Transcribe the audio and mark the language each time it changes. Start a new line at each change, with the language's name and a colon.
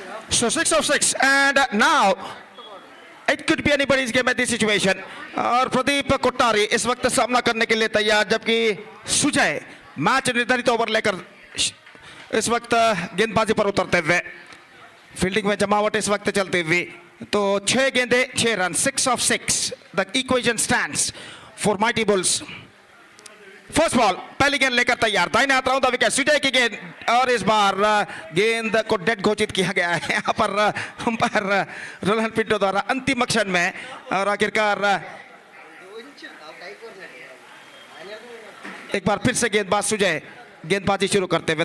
English: So 6 of 6, and now it could be anybody's game at this situation.
Hindi: और प्रदीप कोठारी इस वक्त सामना करने के लिए तैयार, जबकि सुजय मैच निर्धारित ओवर लेकर इस वक्त गेंदबाजी पर उतरते हुए। फील्डिंग में जमावट इस वक्त चलते हुए। तो 6 गेंदे 6 run,
English: 6 of 6. The equation stands for Mighty Bulls.
Hindi: First ball, पहली गेंद लेकर तैयार। दाहिने हाथ राउंड द विकेट, सुजय की गेंद, और इस बार गेंद को डेड घोषित किया गया है यहाँ पर अंपायर रोलन पिंटो द्वारा अंतिम अक्षर में। और आखिरकार एक बार फिर से गेंदबाज सुजय गेंदबाजी शुरू करते हुए।